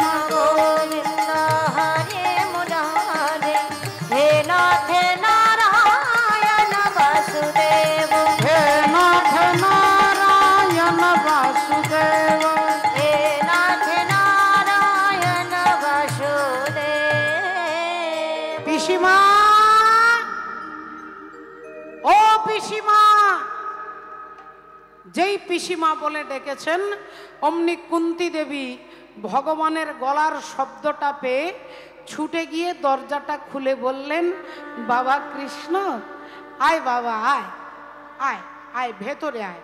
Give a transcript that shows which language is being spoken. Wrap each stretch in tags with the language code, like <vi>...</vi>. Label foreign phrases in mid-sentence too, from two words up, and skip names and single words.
<sa>गोविंद हरे मुरारे हे नाथ नारायण वासुदेव हे नाथ नारायण वासुदेव हे नाथ नारायण वासुदेव।</sa> <bn>पिसीमा ও পিসিমা যেই পিসিমা বলে ডেকেছেন অমনি কুন্তি দেবী ভগবানের গলার শব্দটা পেয়ে ছুটে গিয়ে দরজাটা খুলে বললেন বাবা কৃষ্ণ আয় বাবা আয় আয় আয় ভেতরে আয়।</bn>